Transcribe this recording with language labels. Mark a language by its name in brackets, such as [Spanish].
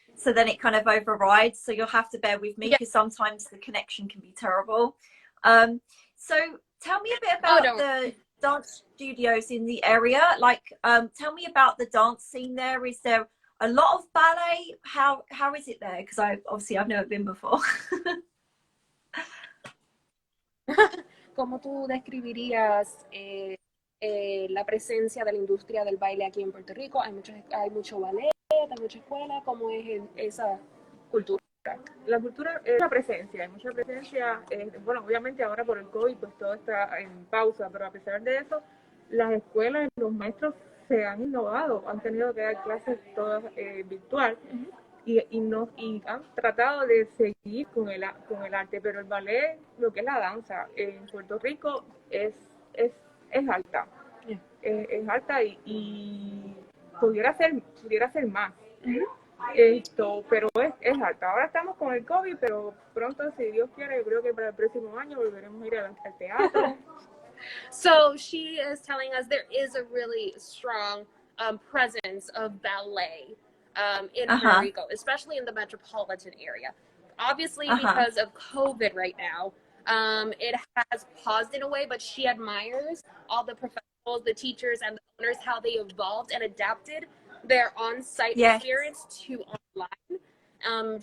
[English] So then it kind of overrides. So you'll have to bear with me because sometimes the connection can be terrible. So tell me a bit about the dance studios in the area. Like, tell me about the dance scene there. Is there a lot of ballet? How is it there? Because I've never been before. [Spanish] ¿Cómo tú describirías la presencia de la industria del baile aquí en Puerto Rico? Hay mucho ballet, hay mucha escuela. ¿Cómo es esa cultura? La cultura es mucha presencia, hay mucha presencia. Bueno, obviamente ahora por el COVID pues todo está en pausa, pero a pesar de eso, las escuelas y los maestros se han innovado, han tenido que dar clases todas virtual y han tratado de seguir con el arte, pero el ballet, lo que es la danza en Puerto Rico es alta. Es alta y pudiera ser más. Pero es alta. Ahora estamos con el COVID, pero pronto, si Dios quiere, yo creo que para el próximo año volveremos a ir al teatro. [English] So she is telling us there is a really strong presence of ballet in Puerto Rico, especially in the metropolitan area. Obviously, because of COVID right now, it has paused in a way, but she admires all the professionals, the teachers, and the owners, how they evolved and adapted their on-site experience to online.